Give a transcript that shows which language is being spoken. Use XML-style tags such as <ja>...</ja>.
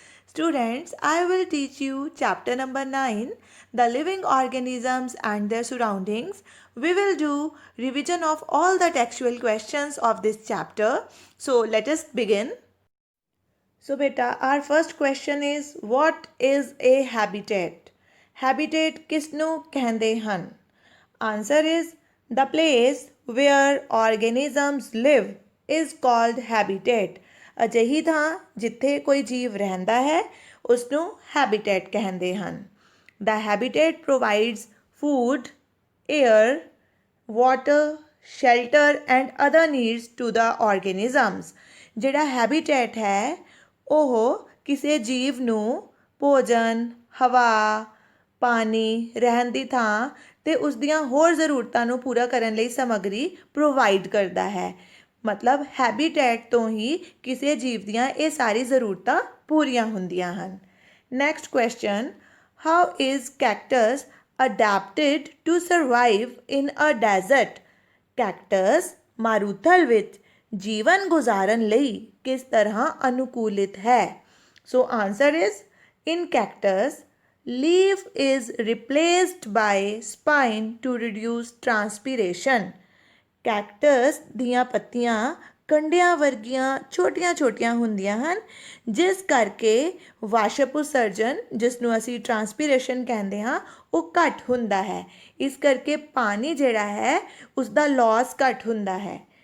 <en>Students, I will teach you chapter number 9, The Living Organisms and Their Surroundings. We will do revision of all the textual questions of this chapter. So, let us begin. So, beta, our first question is what is a habitat?</en> <pa>Habitat किसनों कहते ਹਨ?</pa> <en>Answer is the place where organisms live is called habitat.</en> <pa>ਅਜਿਹੀ ਥਾਂ ਜਿੱਥੇ ਕੋਈ ਜੀਵ ਰਹਿੰਦਾ ਹੈ ਉਸਨੂੰ habitat ਕਹਿੰਦੇ ਹਨ.</pa> <en>The habitat provides food, air, water, shelter and other needs to the organisms.</en> <pa>ਜਿਹੜਾ habitat ਹੈ ਉਹ ਕਿਸੇ ਜੀਵ ਨੂੰ ਭੋਜਨ, ਹਵਾ, ਪਾਣੀ, ਰਹਿਣ ਦੀ ਥਾਂ ਤੇ ਉਸ ਦੀਆਂ ਹੋਰ ਜ਼ਰੂਰਤਾਂ ਨੂੰ ਪੂਰਾ ਕਰਨ ਲਈ ਸਮੱਗਰੀ ਪ੍ਰੋਵਾਈਡ ਕਰਦਾ ਹੈ. ਮਤਲਬ ਹੈਬੀਟੈਟ ਤੋਂ ਹੀ ਕਿਸੇ ਜੀਵ ਦੀਆਂ ਇਹ ਸਾਰੀ ਜ਼ਰੂਰਤਾਂ ਪੂਰੀਆਂ ਹੁੰਦੀਆਂ ਹਨ.</pa> <en>Next question, how is cactus adapted to survive in a desert?</en> <pa>Cactus ਮਾਰੂਥਲ ਵਿੱਚ ਜੀਵਨ ਗੁਜ਼ਾਰਨ ਲਈ ਕਿਸ ਤਰ੍ਹਾਂ ਅਨੁਕੂਲਿਤ ਹੈ?</pa> <en>So answer is in cactus leaf is replaced by spine to reduce transpiration.</en> <pa>Cactus ਦੀਆਂ ਪੱਤੀਆਂ ਕੰਡਿਆਂ ਵਰਗੀਆਂ ਛੋਟੀਆਂ-ਛੋਟੀਆਂ ਹੁੰਦੀਆਂ ਹਨ ਜਿਸ ਕਰਕੇ ਵਾਸ਼ਪ ਉਤਸਰਜਨ ਜਿਸ ਨੂੰ ਅਸੀਂ ਟਰਾਂਸਪੀਰੇਸ਼ਨ ਕਹਿੰਦੇ ਹਾਂ ਉਹ ਘੱਟ ਹੁੰਦਾ ਹੈ. ਇਸ ਕਰਕੇ ਪਾਣੀ ਜਿਹੜਾ ਹੈ ਉਸ ਦਾ ਲਾਸ ਘੱਟ ਹੁੰਦਾ ਹੈ.</pa>